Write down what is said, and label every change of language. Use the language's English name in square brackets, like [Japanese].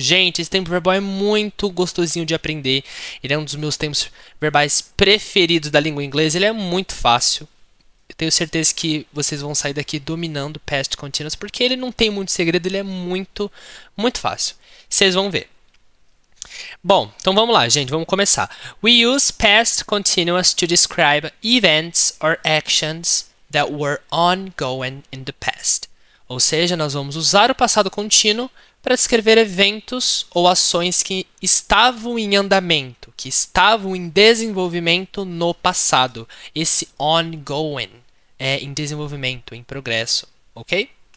[Portuguese] Gente, esse tempo verbal é muito gostosinho de aprender. Ele é um dos meus tempos verbais preferidos da língua inglesa. Ele é muito fácil. Eu tenho certeza que vocês vão sair daqui dominando past continuous, porque ele não tem muito segredo, ele é muito fácil. Vocês vão ver. Bom, então vamos lá, gente, vamos começar. [English] We use past continuous to describe events or actions that were ongoing in the past. [Portuguese] Ou seja, nós vamos usar o passado contínuo para descrever eventos ou ações que estavam em andamento, que estavam em desenvolvimento no passado. Esse ongoing é em desenvolvimento, em progresso, ok?